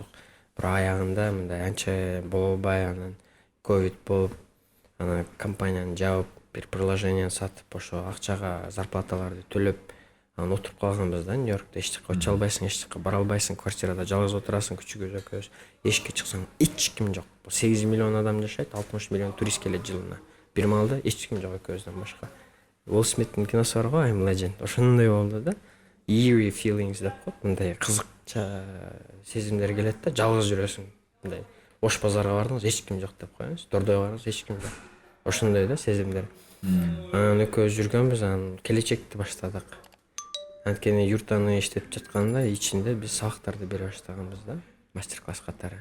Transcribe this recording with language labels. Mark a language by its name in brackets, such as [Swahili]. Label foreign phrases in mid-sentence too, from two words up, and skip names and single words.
[Kyrgyz] Бирок аягында мындай анча боло албай, анан ковид болуп, анан компанияны жаап, бир приложение сатып, ошо акчага зарплаталарды төлөп, анан отуруп калганбыз да. Нью-Йоркто эч жака очо албайсың, эч жака бара албайсың, квартирада жалгыз отурасың, күчүгө экөөбүз. Эшикке чыксаң эч ким жок. 8 миллион адам жашайт, 60 миллион турист келет жылына. Бир маалда эч ким жок экөөбүздөн башка. Уилл Смиттин киносу бар го, I'm Legend. Ошондой болду да. [English] eerie feelings [Kyrgyz] деп коет, мындай кызыкча сезимдер келет да, жалгыз жүрөсүң. Мындай Ош базарга бардыңыз, эч ким жок деп коебуз. Дордойго бардыңыз, эч ким жок. Ошондой да сезимдер. Анан экөөбүз жүргөнбүз, анан келечекти баштадык. Анткени юртаны иштеп жатканда ичинде биз сабактарды бере баштаганбыз да, мастер-класс катары.